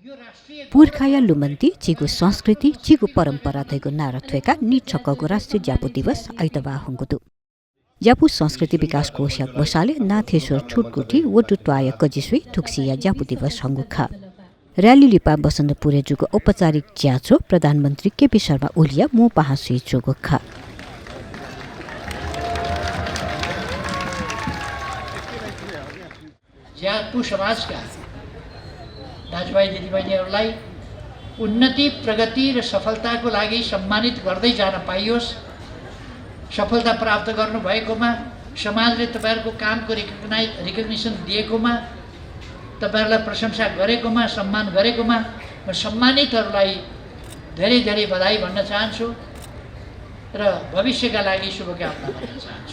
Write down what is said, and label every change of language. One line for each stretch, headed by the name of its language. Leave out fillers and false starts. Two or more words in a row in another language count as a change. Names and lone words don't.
Newari: पुर्खाया लुमन्ती चिगु संस्कृति चिगु परम्परा थैगु नारा थ्वेका निछक्कगु राष्ट्रिय ज्यापु दिवस आइतबार हुँगुदु ज्यापु संस्कृति विकास कोष याक बसाले नाथेश्वर छुटकुटी वटुत्वाय कजिसुई थुक्सिया ज्यापु दिवस हंगुखा रैली लिपा बसन्तपुरे जुगु औपचारिक ज्याचो प्रधानमन्त्री केपी शर्मा ओलिया मो पहासुई जुगुखा
Nepali: ज्यापु समाजका दाजुभाइ दिदीबहिनीहरूलाई उन्नति प्रगति र सफलताको लागि सम्मानित गर्दै जान पाइयोस्। सफलता प्राप्त गर्नुभएकोमा समाजले तपाईहरुको कामको रिकग्निसन दिएकोमा तपाईहरुलाई प्रशंसा गरेकोमा सम्मान गरेकोमा म सम्मानितहरूलाई धेरै धेरै बधाई भन्न चाहन्छु र भविष्यका लागि शुभकामना भन्न चाहन्छु।